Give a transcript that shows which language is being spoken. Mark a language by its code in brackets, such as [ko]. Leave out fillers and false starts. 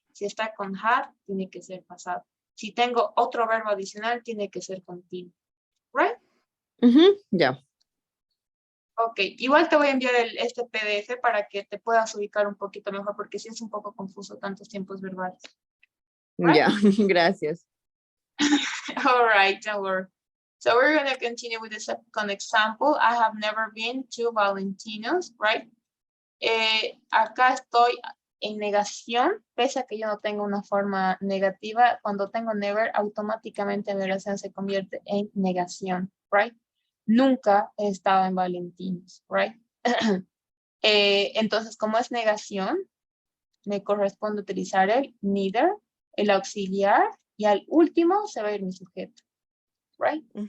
[es] Si está con had, tiene que ser pasado. Si tengo otro verbo adicional, tiene que ser continuo, right? Ya. Ok, igual te voy a enviar este PDF para que te puedas ubicar un poquito mejor, porque sí es un poco confuso tantos tiempos verbales. Right? Ya, gracias. [en] All right, don't worry. So we're going to continue with the second example. I have never been to Valentino's, right? [es] Acá estoy en negación, pese a que yo no tengo una forma negativa. Cuando tengo never, automáticamente mi oración se convierte en negación, right? Nunca he estado en Valentino's, right? Entonces, como es negación, me corresponde utilizar el neither, el auxiliar, y al último se va a ir mi sujeto, right?